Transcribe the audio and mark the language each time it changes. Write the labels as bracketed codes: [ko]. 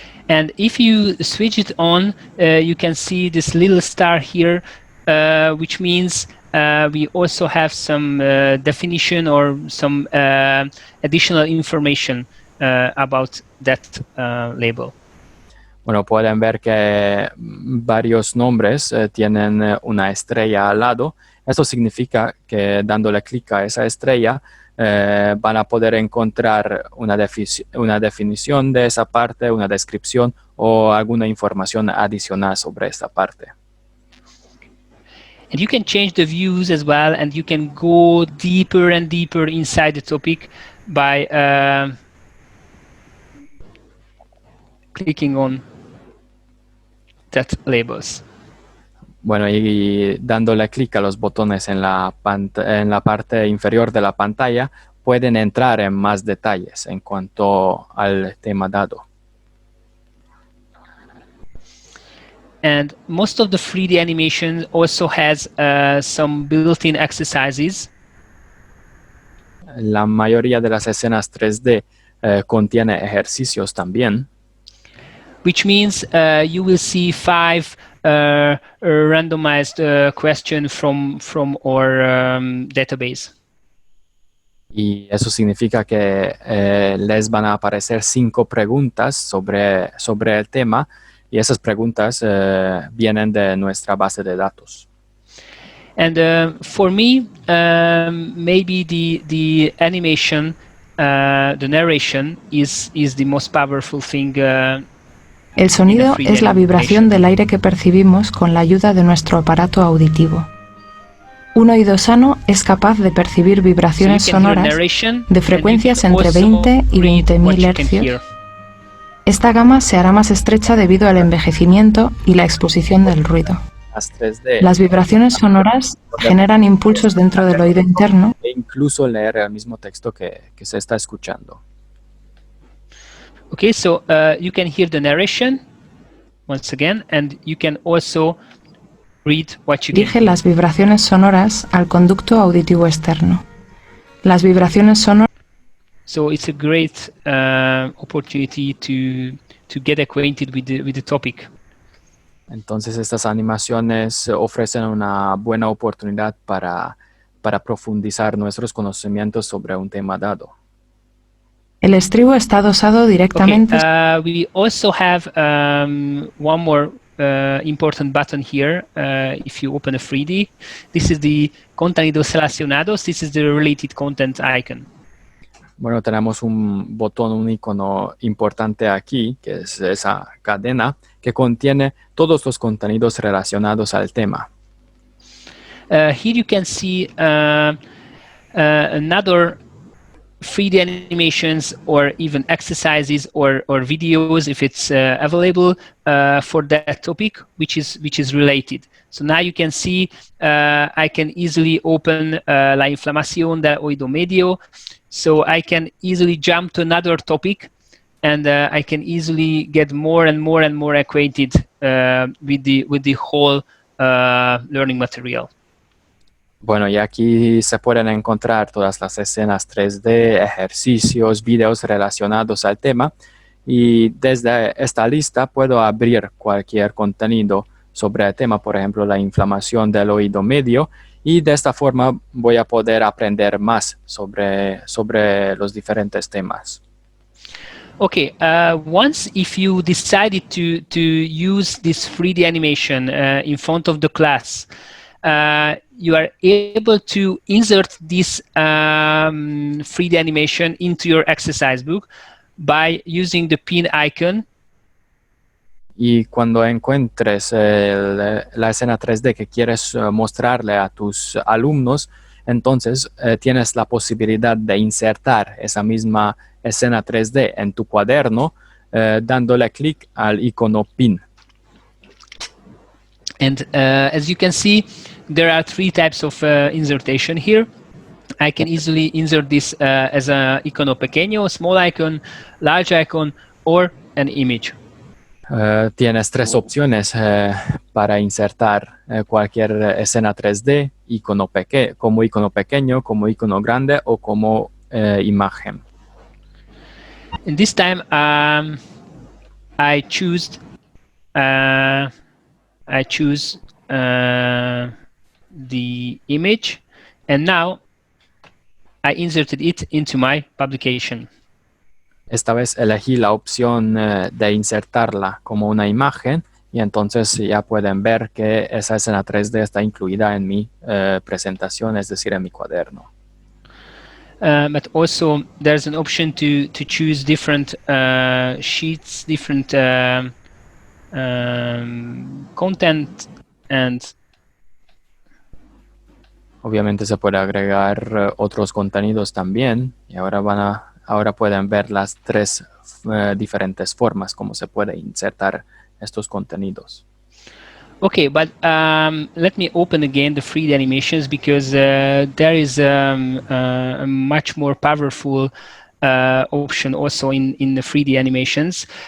[en] And if you switch it on, you can see this little star here, which means we also have some definition or some additional information about that label. [es] Bueno, pueden ver que varios nombres tienen una estrella al lado. Eso significa que dándole clic a esa estrella van a poder encontrar una definición de esa parte, una descripción o alguna información adicional sobre esta parte. [en] And you can change the views as well, and you can go deeper and deeper inside the topic by clicking on that labels. [es] Bueno, y dándole clic a los botones en la parte inferior de la pantalla, pueden entrar en más detalles en cuanto al tema dado. [en] And most of the 3D animation also has some built-in exercises. [es] La mayoría de las escenas 3D contiene ejercicios también. [en] Which means you will see 5 randomized questions from our database. [es] Y eso significa que les van a aparecer 5 preguntas sobre el tema, y esas preguntas vienen de nuestra base de datos. [en] And for me, maybe the animation, the narration is the most powerful thing. [es] El sonido es la vibración del aire que percibimos con la ayuda de nuestro aparato auditivo. Un oído sano es capaz de percibir vibraciones sonoras de frecuencias entre 20 y 20.000 hercios. Esta gama se hará más estrecha debido al envejecimiento y la exposición del ruido. Las vibraciones sonoras generan impulsos dentro del oído interno e incluso leer el mismo texto que se está escuchando. [en] Okay, so you can hear the narration once again, and you can also read what you [es] dirige [en] can. [es] las vibraciones sonoras al conducto auditivo externo. Las vibraciones sonoras. [en] So it's a great opportunity to get acquainted with the topic. [es] Entonces estas animaciones ofrecen una buena oportunidad para profundizar nuestros conocimientos sobre un tema dado. El estribo está adosado directamente. [en] Okay, we also have one more important button here. If you open a 3D, this is the [es] contenidos relacionados. [en] This is the related content icon. [es] Bueno, tenemos un botón, un icono importante aquí, que es esa cadena que contiene todos los contenidos relacionados al tema. [en] Here you can see another 3D animations or even exercises or videos if it's available for that topic, which is related. So now you can see I can easily open [es] la inflamación del oído medio. [en] So I can easily jump to another topic, and I can easily get more and more and more acquainted with the whole learning material. [es] Bueno, y aquí se pueden encontrar todas las escenas 3D, ejercicios, videos relacionados al tema, y desde esta lista puedo abrir cualquier contenido sobre el tema, por ejemplo, la inflamación del oído medio, y de esta forma voy a poder aprender más sobre los diferentes temas. [en] Okay, once if you decided to use this 3D animation in front of the class, you are able to insert this 3D animation into your exercise book by using the pin icon. [es] Y cuando encuentres la escena 3D que quieres mostrarle a tus alumnos, entonces tienes la posibilidad de insertar esa misma escena 3D en tu cuaderno dándole clic al icono pin. [en] And as you can see, there are 3 types of insertion here. I can easily insert this as an [es] icono pequeño, [en] small icon, large icon, or an image. [es] Tienes 3 opciones para insertar cualquier escena 3D, como icono pequeño, como icono grande o como imagen. [en] And this time I choose the image, and now I inserted it into my publication. [es] Esta vez elegí la opción de insertarla como una imagen y entonces ya pueden ver que esa escena 3D está incluida en mi presentación, es decir, en mi cuaderno. [en] But also there's an option to choose different sheets, different content, and [es] obviamente se puede agregar otros contenidos también y ahora pueden ver las tres diferentes formas como se puede insertar estos contenidos. [en] Okay, but let me open again the 3D animations because there is a much more powerful option also in the 3D animations.